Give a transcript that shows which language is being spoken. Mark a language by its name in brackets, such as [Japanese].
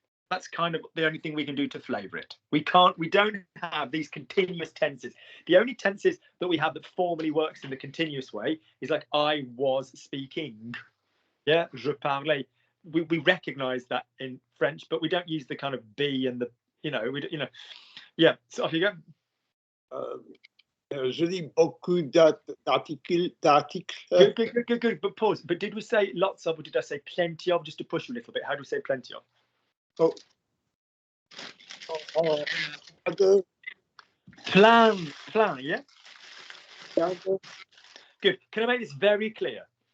[English] That's kind of the only thing we can do to flavour it. We don't have these continuous tenses. The only tenses that we have that formally works in the continuous way is like I was speaking. Yeah, [French] je parlais. [English] We recognise that in French, but we don't use the kind of be and the, yeah. So off you go. [French] Je lis beaucoup d'articles. [English] Good. But pause. But did we say lots of, or did I say plenty of? Just to push you a little bit. How do we say plenty of? [French] Plein, yeah? [English] Good. Can I make this very clear?